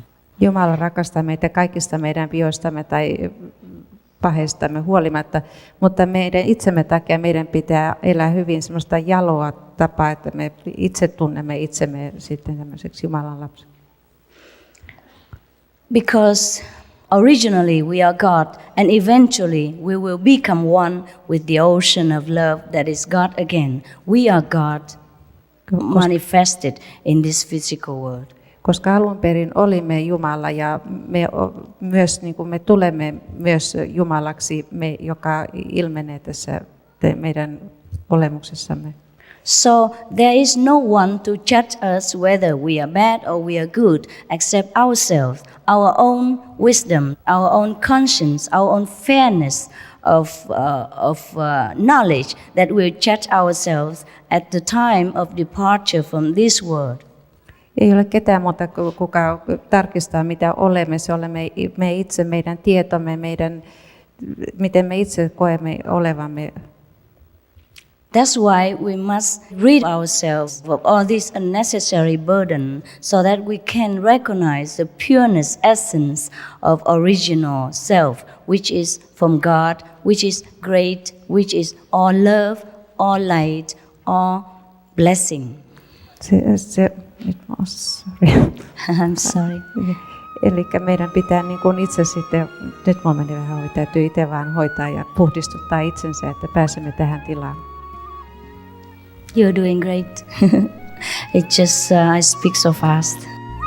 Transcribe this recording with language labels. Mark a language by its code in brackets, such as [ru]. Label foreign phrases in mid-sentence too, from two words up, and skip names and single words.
[fi] Jumala rakastaa meitä kaikista meidän vioistamme tai paheistamme huolimatta, mutta meidän itsemme takia meidän pitää elää hyvin semmoista jaloa tapaa, että me itse tunnemme itsemme sitten tämmöiseksi Jumalan lapseksi. [en] Because originally we are God, and eventually we will become one with the ocean of love that is God again. We are God manifested in this physical world. [fi] Koska alun perin olimme Jumala ja me myös niin kuin me tulemme myös Jumalaksi, joka ilmenee tässä meidän olemuksessamme. [en] So there is no one to judge us whether we are bad or we are good except ourselves, our own wisdom, our own conscience, our own fairness of knowledge that will judge ourselves at the time of departure from this world. [fi] Ei ole ketään muuta, kuka tarkistaa mitä olemme. Se olemme me itse, meidän tietomme, meidän miten me itse koemme olevamme. [en] That's why we must rid ourselves of all this unnecessary burden so that we can recognize the pureness essence of original self, which is from God, which is great, which is all love, all light, all blessing. I'm sorry. [fi] Eli meidän pitää niin kuin itse sitten, nyt mulla meni vähän ohi, täytyy itse vaan hoitaa ja puhdistuttaa itsensä, että pääsemme tähän tilaan. [en] You're doing great. It just, I speak so fast.